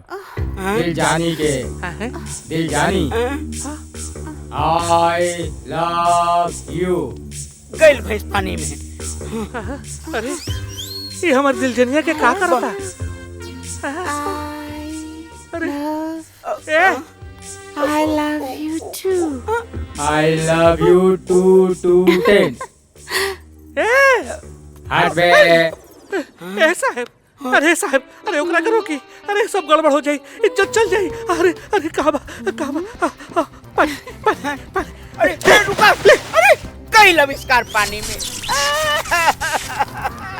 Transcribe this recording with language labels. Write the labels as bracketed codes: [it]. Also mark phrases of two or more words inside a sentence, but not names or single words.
[bho] दिल जानी के। दिल जानी, [en] I love you. [bho] गइल भैंस पानी में। अरे ये हमार दिल जनिया के का करता? अरे [en] I love you too. I love you too 10. [bho] हाथ पे। ए साहब, अरे साहब, अरे ओकरा करो की। अरे सब गड़बड़ हो जाई, इज्जत चल जाई। अरे अरे कहाँ बा? पानी। अरे रुका, अरे गइल आविष्कार पानी में।